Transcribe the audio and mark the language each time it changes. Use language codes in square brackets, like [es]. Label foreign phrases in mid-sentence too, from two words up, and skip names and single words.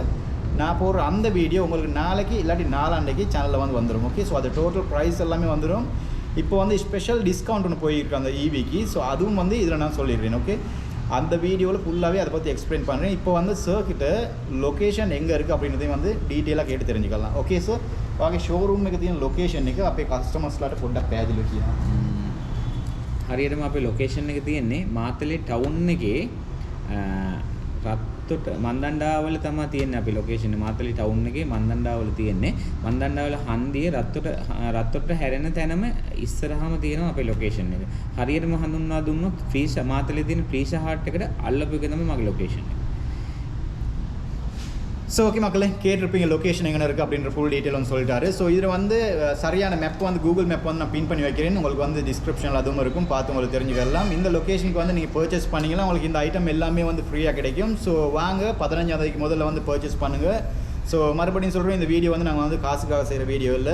[ta] நான் போடுற அந்த வீடியோ உங்களுக்கு நாளைக்கு இல்லாட்டி நாளாண்டைக்கு சேனலில் வந்து வந்துடும். ஓகே. ஸோ அது [en] total price [ta] எல்லாமே வந்துடும். இப்போ வந்து [en] special discount [ta] ஒன்று போயிருக்கு அந்த ஈவிக்கு. ஸோ அதுவும் வந்து இதில் நான் சொல்லிடுறேன். ஓகே. அந்த வீடியோவில் ஃபுல்லாகவே அதை பற்றி எக்ஸ்பிளைன் பண்ணுறேன். இப்போ வந்து சார் கிட்ட லொக்கேஷன் எங்கே இருக்குது அப்படின்றதையும் வந்து டீட்டெயிலாக கேட்டு தெரிஞ்சுக்கலாம். ஓகே சார், வாங்க ஷோரூம் [si] එක තියෙන ලොකේෂන් එක අපේ කස්ටමර්ස්ලාට පොඩ්ඩක් පැහැදිලිව කියන්න. හරියටම අපේ ලොකේෂන් එක තියෙන්නේ මාතලේ ටවුන් එකේ රත්තොට මන්දණ්ඩාවල තමයි තියෙන්නේ අපේ ලොකේෂන් එක. මාතලේ ටවුන් එකේ මන්දණ්ඩාවල තියෙන්නේ. මන්දණ්ඩාවල හන්දියේ රත්තොට හැරෙන තැනම ඉස්සරහම තියෙනවා අපේ ලොකේෂන් එක. හරියටම හඳුන්වා දුන්නොත් ෆ්‍රීෂා මාතලේ තියෙන ෆ්‍රීෂා හාට් එකට අල්ලපු එක තමයි මගේ ලොකේෂන් එක. [ta] ஸோ ஓகே மக்களே, கேட்டிருப்பீங்க லொக்கேஷன் எங்கே இருக்குது அப்படின்ற ஃபுல் டீட்டெயில் வந்து சொல்லிட்டாரு. ஸோ இதில் வந்து சரியான மேப் வந்து கூகுள் மேப் வந்து நான் பின் பண்ணி வைக்கிறேன். உங்களுக்கு வந்து டிஸ்கிரிப்ஷனில் அதுவும் இருக்கும், பார்த்து உங்களுக்கு தெரிஞ்சுக்கலாம். இந்த லொக்கேஷனுக்கு வந்து நீங்கள் பர்ச்சேஸ் பண்ணிங்கன்னா உங்களுக்கு இந்த ஐட்டம் எல்லாமே வந்து ஃப்ரீயாக கிடைக்கும். ஸோ வாங்க 15ஆம் தேதிக்கு முதல்ல வந்து பர்ச்சேஸ் பண்ணுங்கள். ஸோ மறுபடியும் சொல்கிறேன், இந்த வீடியோ வந்து நாங்கள் வந்து காசுக்காக செய்கிற வீடியோ இல்லை.